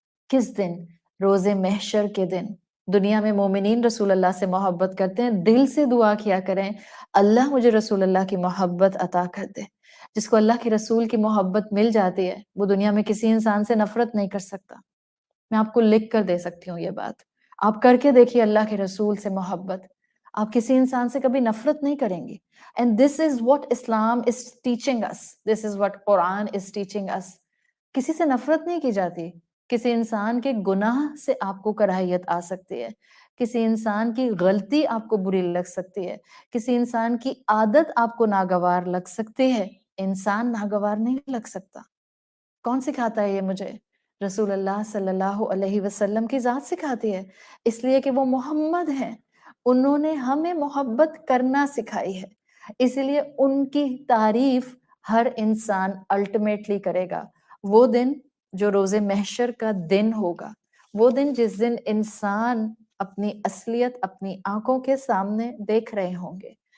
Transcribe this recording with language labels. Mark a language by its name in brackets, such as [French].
[Urdu] کس دن؟ روز محشر کے دن۔ دنیا میں مومنین رسول اللہ سے محبت کرتے ہیں، دل سے دعا کیا کریں، اللہ مجھے رسول اللہ کی محبت عطا کر دے۔ جس کو اللہ کے رسول کی محبت مل جاتی ہے، وہ دنیا میں کسی انسان سے نفرت نہیں کر سکتا۔ میں آپ کو لکھ کر دے سکتی ہوں یہ بات، آپ کر کے دیکھیے اللہ کے رسول سے محبت، آپ کسی انسان سے کبھی نفرت نہیں کریں گے۔ [English] And this is what Islam is teaching us. This is what Quran is teaching us. [Urdu] کسی سے نفرت نہیں کی جاتی۔ کسی انسان کے گناہ سے آپ کو کراہیت آ سکتی ہے، کسی انسان کی غلطی آپ کو بری لگ سکتی ہے، کسی انسان کی عادت آپ کو ناگوار لگ سکتی ہے، انسان ناگوار نہیں لگ سکتا۔ کون سکھاتا ہے یہ مجھے؟ رسول اللہ صلی اللہ علیہ وسلم کی ذات سکھاتی ہے، اس لیے کہ وہ محمد ہیں، انہوں نے ہمیں محبت کرنا سکھائی ہے، اس لیے ان کی تعریف ہر انسان الٹیمیٹلی کرے گا۔ وہ دن جو روز محشر کا دن ہوگا، وہ دن جس دن انسان اپنی اصلیت اپنی آنکھوں کے سامنے دیکھ رہے ہوں گے،